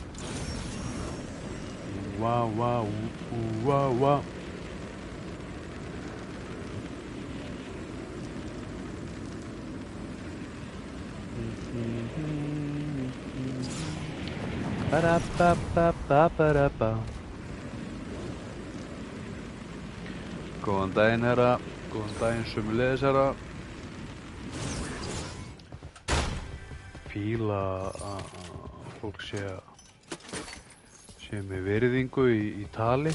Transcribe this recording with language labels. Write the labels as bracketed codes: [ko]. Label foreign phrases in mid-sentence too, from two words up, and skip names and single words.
[is] Wow, wow, wow, wow. Ba-da-ba-ba-ba-ba-da-ba. Góðan daginn, herra. Góðan daginn, sömuleiðis, herra. Fíla að fólk sé með virðingu í tali.